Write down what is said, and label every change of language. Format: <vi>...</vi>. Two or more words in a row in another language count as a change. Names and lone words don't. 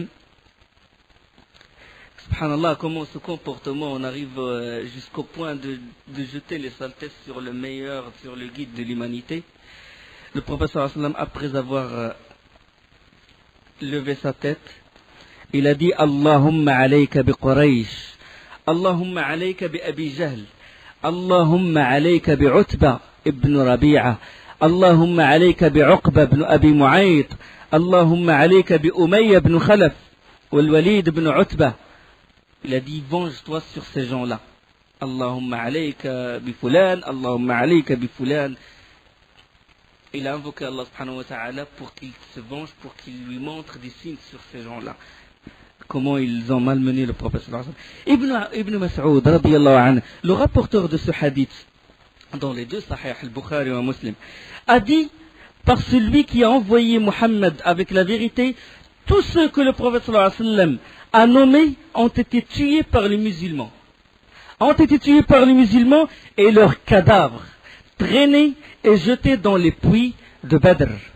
<fr>Subhanallah, comment ce comportement, on arrive jusqu'au point de jeter les saletés sur le meilleur, sur le guide de l'humanité. Le prophète</fr> <ar>صلى الله عليه وسلم,</ar> <fr>après avoir levé sa tête, il a dit</fr> <ar>اللهم عليك بقريش، اللهم عليك بأبي جهل، اللهم عليك بعتبة بن ربيعة، اللهم عليك بعقبة بن أبي معيط، اللهم عليك بأمية بن خلف، والوليد بن عتبة.</ar> <fr>Il a dit venge-toi sur ces gens-là.</fr> <ar>اللهم عليك بفلان، اللهم عليك بفلان.</ar> <fr>Il a invoqué Allah</fr> <ar>سبحانه وتعالى</ar> <fr>pour qu'il se venge, pour qu'il lui montre des signes sur ces gens-là. Comment ils ont malmené le prophète</fr> <ar>صلى الله عليه وسلم. ابن مسعود رضي الله عنه,</ar> <fr>le rapporteur de ce hadith, dans les deux Sahih, al-Bukhari et Muslim, a dit, par celui qui a envoyé Muhammad avec la vérité, tous ceux que le prophète</fr> <ar>صلى الله عليه وسلم</ar> <fr>a nommés ont été tués par les musulmans. Ont été tués par les musulmans et leurs cadavres traînés et jetés dans les puits de Badr.</fr>